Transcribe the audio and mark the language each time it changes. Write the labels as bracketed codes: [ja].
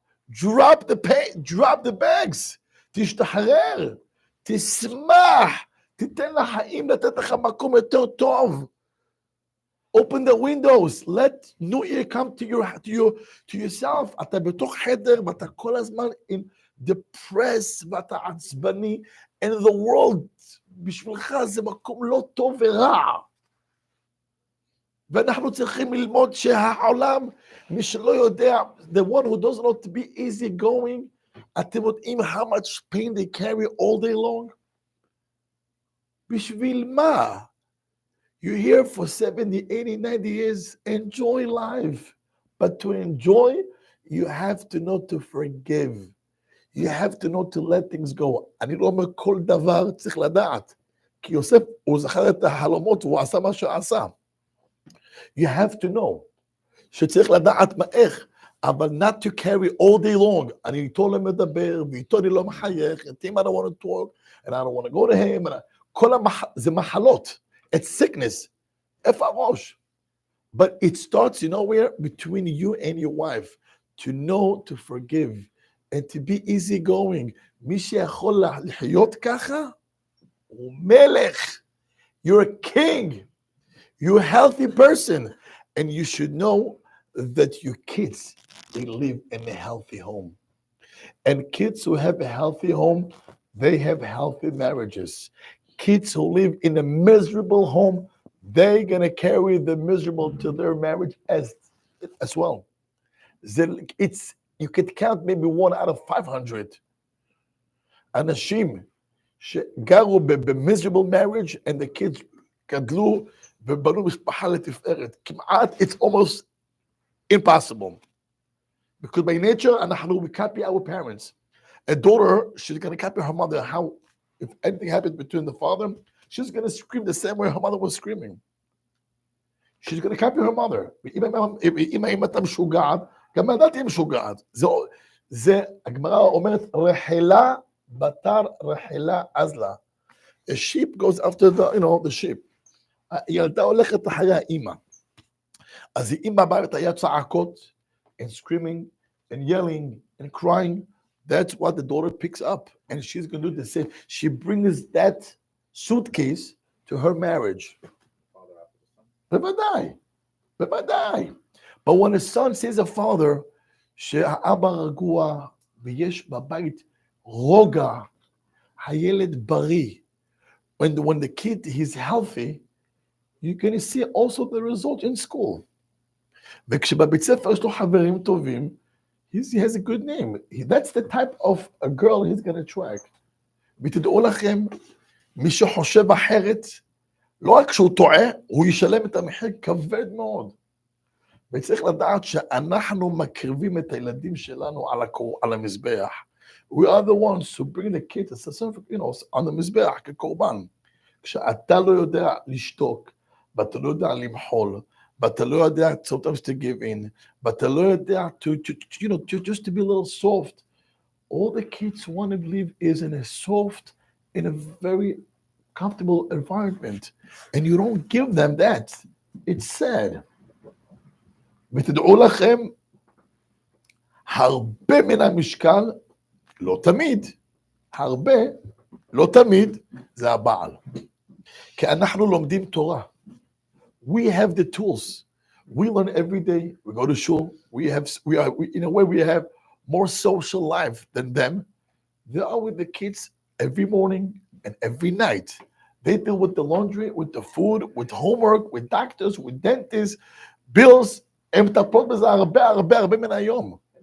[en] Drop the pain, drop the bags. [he] תשתחרר, תשמח, תיתן לחיים לתת לך מקום יותר טוב. [en] Open the windows, let new year come to yourself. [he] אתה בתוך חדר ואתה כל הזמן depressed ואתה עצבני, [en] and the world [he] בשבילך זה מקום לא טוב ורע. ואנחנו צריכים ללמוד שהעולם, מי שלא יודע, [en] the one who doesn't know to be easy going, [he] אתם יודעים [en] how much pain they carry all day long? [he] בשביל מה? [en] You're here for 70, 80, 90 years, enjoy life. But to enjoy, you have to know to forgive. You have to know to let things go. [he] אני לא אומר כל דבר צריך לדעת. כי יוסף, הוא זכר את החלומות, הוא עשה מה שעשה. [en] You have to know. [he] שצריך לדעת מה איך, אבל [en] not to carry all day long. [he] אני איתו לא מדבר, ואיתו אני לא מחייך, [en] and him I don't want to talk, and I don't want to go to him. [he] זה מחלות. [en] It's sickness. [he] איפה הראש? [en] But it starts, you know where? Between you and your wife. To know to forgive. And to be easygoing. [he] מי שיכול לחיות ככה, הוא מלך. [en] You're a king. You're a healthy person. And you should know that your kids, they live in a healthy home. And kids who have a healthy home, they have healthy marriages. Kids who live in a miserable home, they're going to carry the miserable to their marriage as well. You could count maybe 1 out of 500. [he] אנשים שגרו ב- [en] miserable marriage and the kids [he] גדלו ובנו משפחה לתפארת. [en] כמעט, it's almost impossible. Because by nature, we copy our parents. A daughter, she's going to copy her mother. How, if anything happens between the father, she's going to scream the same way her mother was screaming. She's going to copy her mother. [he] אם אתה משוגעת, גם הדת היא משוגעת. זה, הגמרא אומרת, רחלה בתר רחלה אזלה. [en] A sheep goes after the sheep. [he] הילדה הולכת אחרי האמא. אז האמא באת היה צעקות, [en] and screaming, and yelling, and crying. That's what the daughter picks up. And she's going to do the same. She brings that suitcase to her marriage. בוודאי. But when a son sees a father, [he] שהאבא רגוע, ויש בבית רוגע, הילד בריא. [en] When the kid is healthy, you're going to see also the result in school. [he] וכשבבית ספר יש לו חברים טובים, [en] he has a good name. That's the type of a girl he's going to attract. [he] ותדעו לכם, מי שחושב אחרת, לא רק שהוא טועה, הוא ישלם את המחיר כבד מאוד. וצריך לדעת שאנחנו מקריבים את הילדים שלנו על המזבח. [en] We are the ones who bring the kids on the [he] מזבח כקורבן. כשאתה לא יודע לשתוק, ואתה לא יודע למחול, ואתה לא יודע [en] sometimes to give in, [he] ואתה לא יודע [en] just to be a little soft. All the kids want to live is in a soft, in a very comfortable environment. And you don't give them that. It's sad. [he] ותדעו לכם, הרבה מן המשקל, לא תמיד, הרבה, לא תמיד, זה הבעל. כי אנחנו לומדים תורה. [en] We have the tools. We learn every day. We go to shul. In a way, we have more social life than them. They are with the kids every morning and every night. They deal with the laundry, with the food, with homework, with doctors, with dentists, bills. [he] הם מטפלות בזה הרבה מן היום.